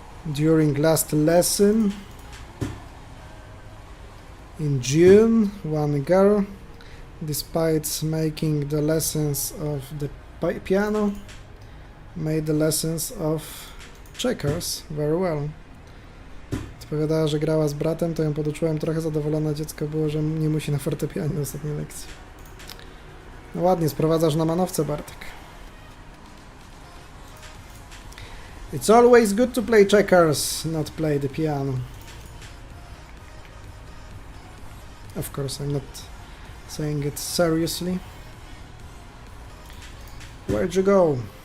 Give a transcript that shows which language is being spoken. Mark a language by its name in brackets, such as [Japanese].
[English] During last lesson in June, one girl, despite making the lessons of the piano, made the lessons of checkers very well. [Polish] Odpowiadała, że grała z bratem, to ją poduczyłem trochę, zadowolone dziecko było, że nie musi na fortepianie ostatniej lekcji. No ładnie, sprowadzasz na manowce, Bartek. [English] It's always good to play checkers, not play the piano. Of course, I'm not saying it seriously. Where'd you go?